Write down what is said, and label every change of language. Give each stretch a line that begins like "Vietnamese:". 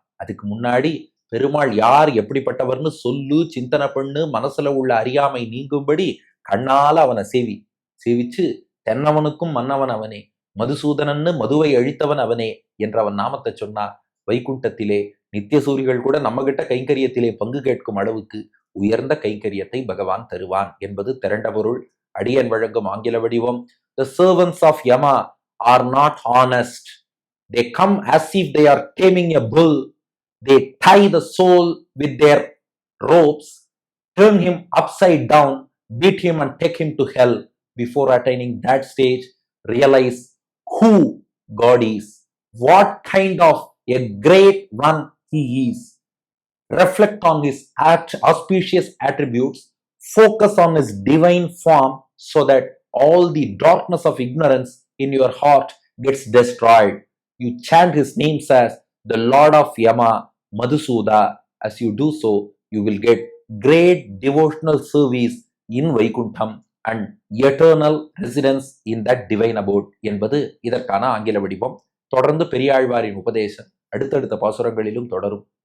Tamil: அதுக்கு முன்னாடி பெருமாள் யார், எப்படிப்பட்டவர்னு சொல்லு, சிந்தனை பண்ணு, மனசுல உள்ள அறியாமை நீங்கும்படி கண்ணால அவனை சேவிச்சு தென்னவனுக்கும் மன்னவன் அவனே, மதுசூதனன்னு மதுவை அழித்தவன் அவனே என்றவன் நாமத்தை சொன்னா வைகுண்டத்திலே நித்தியசூரிகள் கூட நம்ம கிட்ட கைங்கரியத்திலே பங்கு கேட்கும் அளவுக்கு உயர்ந்த கைங்கரியத்தை பகவான் தருவான் என்பது திரண்ட பொருள். அடியன் வழங்கும் ஆங்கில வடிவம்.
English: The servants of Yama are not honest. They come as if they are taming a bull. They tie the soul with their ropes, turn him upside down, beat him and take him to hell. Before attaining that stage, realize who God is, what kind of a great one he is. Reflect on his auspicious attributes, focus on his divine form so that all the darkness of ignorance in your heart gets destroyed. You chant his names as the Lord of Yama, Madhusuda. As you do so, you will get great devotional service in Vaikuntham and eternal residence in that divine abode
Tamil: என்பது இதற்கான ஆங்கில வடிவம். தொடர்ந்து பெரியாழ்வாரின் உபதேசம் அடுத்தடுத்த பாசுரங்களிலும் தொடரும்.